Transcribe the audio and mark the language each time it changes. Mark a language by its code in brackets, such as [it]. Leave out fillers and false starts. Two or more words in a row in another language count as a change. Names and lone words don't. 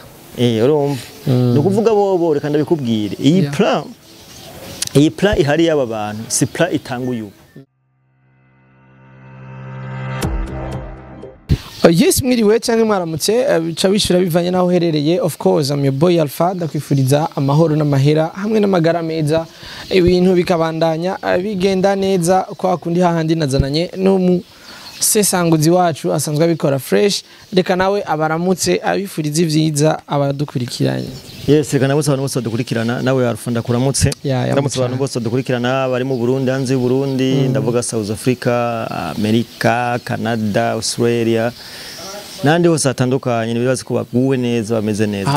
[rn] urumva no kuvuga bobo reka ndabikubwire iyi plan ihari y'aba bantu si plan itanguye yes mwiriwe cyangwa mwaramutse bica bishura bivanye naho herereye [en] of course am your boy [rn] Alpha ndakwifuriza amahoro n'amahera hamwe n'amagara meza ibintu bikabandanya bigenda neza kwa kundi hahandi nazananye no sesanguzi wacu asanzwe abikora fresh reka nawe abaramutse abifuriza ivyiza abadukurikiranye yes reka nawe abantu bose dukurikirana nawe Alpha ndakuramutse ndamutse abantu bose dukurikirana bari mu Burundi hanze y'u Burundi ndavuga South Africa America Canada Australia nandi hose atandukanye nibaza ko baguwe neza bameze neza